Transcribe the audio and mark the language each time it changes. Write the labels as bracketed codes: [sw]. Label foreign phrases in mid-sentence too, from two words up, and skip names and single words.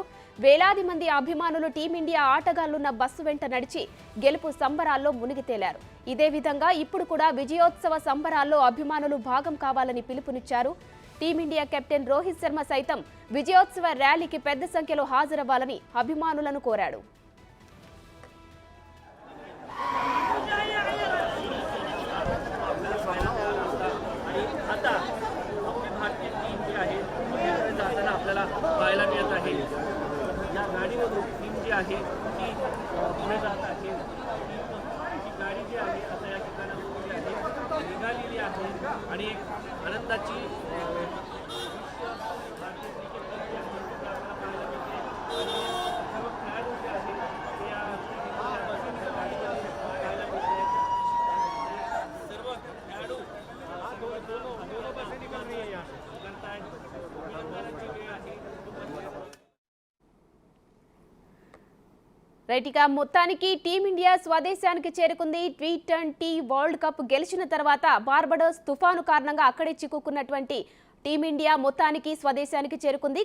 [te] వేలాది మంది అభిమానులు టీమిండియా ఆటగాళ్లున్న బస్సు వెంట నడిచి గెలుపు సంబరాల్లో మునిగి తేలారు. ఇదే విధంగా ఇప్పుడు కూడా విజయోత్సవ సంబరాల్లో అభిమానులు భాగం కావాలని పిలుపునిచ్చారు. టీమిండియా కెప్టెన్ రోహిత్ శర్మ సైతం విజయోత్సవ ర్యాలీకి పెద్ద సంఖ్యలో హాజరవ్వాలని అభిమానులను కోరాడు. [mr] पाहायला मिळत आहे. या गाडीमधून टीम जी आहे ती पुढे जात आहे. ती गाडी जी आहे आता या ठिकाणावरून जी आहे निघालेली आहे आणि एक आनंदाची भारतीय क्रिकेट टीम जी आहे ती आपल्याला पाहायला मिळते. सर्व खेळाडू जे आहेत ते या गाडीमध्ये पाहायला मिळते. सर्व खेळाडू [hi] दोनों बसें निकल रही है यहाँ करतायत. [te] రైట్, ఇక మొత్తానికి టీమిండియా స్వదేశానికి చేరుకుంది. టీ20 వరల్డ్ కప్ గెలిచిన తర్వాత బార్బడోస్ తుఫాను కారణంగా అక్కడే చిక్కుకున్నటువంటి టీమిండియా మొత్తానికి స్వదేశానికి చేరుకుంది.